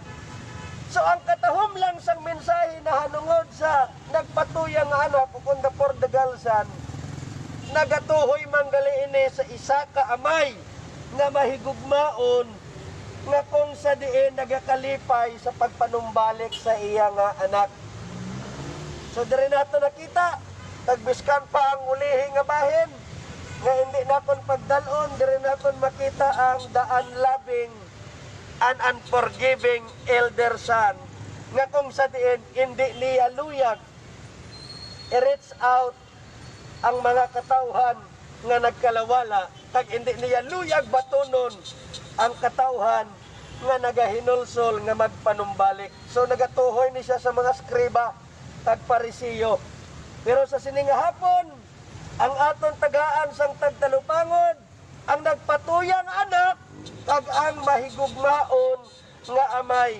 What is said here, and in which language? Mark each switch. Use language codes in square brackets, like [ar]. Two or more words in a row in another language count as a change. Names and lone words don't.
[hil] So ang katahom lang sang mensahe na hanungod sa nagpatuyang nga anak, kukunda Portugalsan, nagatuhoy manggali ini sa isa ka amay nga mahigugmaon nga kung sa diin nagakalipay sa pagpanumbalik sa iya nga anak. So diri nato nakita, tagbiskan pa ang ulihi nga bahin, nga hindi naton pagdalon, diri naton makita ang [en] the unloving and unforgiving elder son, [hil] nga kung sa diin hindi niya luyag [en] i-reach out [hil] ang mga katawhan nga nagkalawala, kag hindi niya luyag batunon ang katawhan nga nagahinulsol nga magpanumbalik. So nagatuhoy ni siya sa mga skriba kag parisiyo. Pero sa sininga hapon, ang aton tagaan sang tagtalupangod, ang nagpatuyang anak kag ang mahigugmaon nga amay.